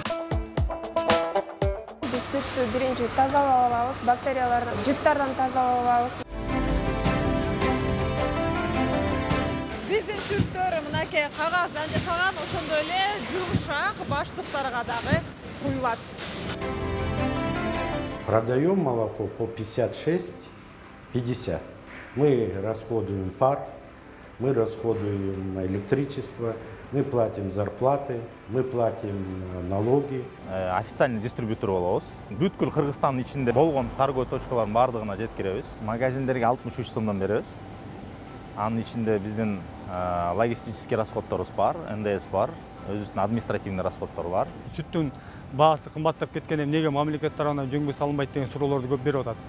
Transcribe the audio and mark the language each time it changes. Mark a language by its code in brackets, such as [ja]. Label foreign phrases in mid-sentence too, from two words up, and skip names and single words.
[ky] Биз сүттү биринчи тазалап алабыз, бактериялар жыттардан тазалап алабыз. Биздин сүттөр мынакей кагаздан жасалган, ошондой эле жумшак баштыктарга дагы куюлат. [ru] Продаем молоко по 56-50. Мы расходуем пар, мы расходуем электричество, мы платим зарплаты, мы платим налоги. Официальный дистрибьютор [ky] болобуз. Бүткүл Кыргызстандын ичинде болгон [ru] торговый точкалардын [ky] бардыгына жеткиребиз. Магазиндерге 63 сомдон беребиз. Анын ичинде биздин [ru] логистический расходторубуз [ky] бар, НДС бар, өзүбүздүн [ru] административный расходтор [ky] бар. Сүттүн баасы кымбаттап кеткен, эмнеге мамлекет тарабынан жөнгө салынбайт деген суроолорду көп берип атат.